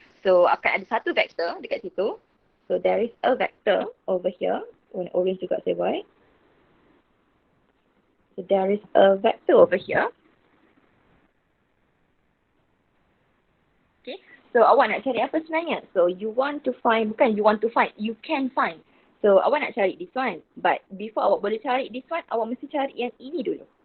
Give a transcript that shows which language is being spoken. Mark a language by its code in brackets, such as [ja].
[ms] So akan ada satu vector dekat situ. [en] So there is a vector over here. [ms] Warna orange juga saya buat. [en] So there is a vector over here. Okay, so [ms] awak nak cari apa sebenarnya? [en] So you want to find, [ms] bukan [en] you want to find, you can find. [ms] So awak nak cari [en] this one. But before [ms] awak boleh cari [en] this one, [ms] awak mesti cari yang ini dulu.